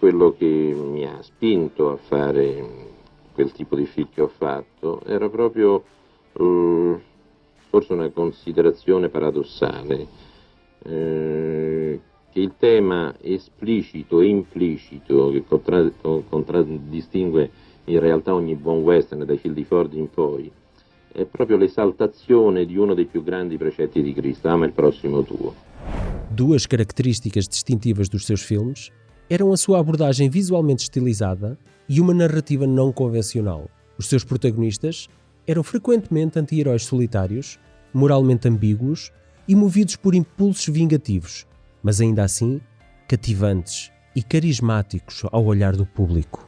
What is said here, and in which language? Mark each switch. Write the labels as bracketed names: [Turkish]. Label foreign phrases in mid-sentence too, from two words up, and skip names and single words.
[Italian] quello che mi ha spinto a fare quel tipo di film che ho fatto era proprio forse una considerazione paradossale, che il tema esplicito e implicito che contraddistingue in realtà ogni buon western dai film di Ford in poi è proprio l'esaltazione di uno dei più grandi precetti di Cristo: ama il prossimo tuo. [Portuguese] Duas características distintivas dos seus filmes eram a sua abordagem visualmente estilizada e uma narrativa não convencional. Os seus protagonistas eram frequentemente anti-heróis solitários, moralmente ambíguos e movidos por impulsos vingativos, mas ainda assim cativantes e carismáticos ao olhar do público.